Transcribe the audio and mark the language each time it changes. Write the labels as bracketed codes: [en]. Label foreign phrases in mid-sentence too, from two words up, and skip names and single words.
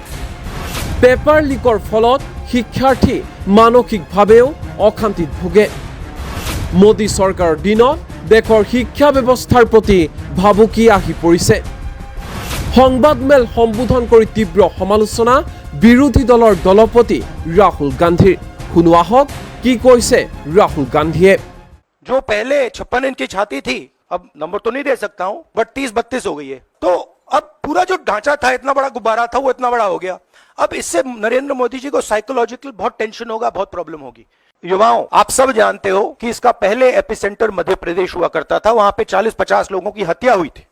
[as] পেপাৰ লিকৰ ফলত শিক্ষাৰ্থী মানসিকভাৱেও অশান্তিত ভোগে। মোদী চৰকাৰৰ দিনত দেশৰ শিক্ষা ব্যৱস্থাৰ প্ৰতি ভাবুকি আহি পৰিছে। সংবাদমেল সম্বোধন কৰি তীব্ৰ সমালোচনা বিৰোধী দলৰ দলপতি ৰাহুল গান্ধীৰ। শুনো আহক কি কৈছে राहुल गांधी। [hi] जो पहले 56 इंच की छाती थी, अब नंबर तो नहीं दे सकता हूं, बट 30-32 हो गई है। तो अब पूरा जो ढांचा था, इतना बड़ा गुब्बारा था, वो इतना बड़ा हो गया। अब इससे नरेंद्र मोदी जी को साइकोलॉजिकल बहुत टेंशन होगा, बहुत प्रॉब्लम होगी। युवाओं, आप सब जानते हो कि इसका पहले एपिसेंटर मध्य प्रदेश हुआ करता था, वहां पे 40-50 लोगों की हत्या हुई थी।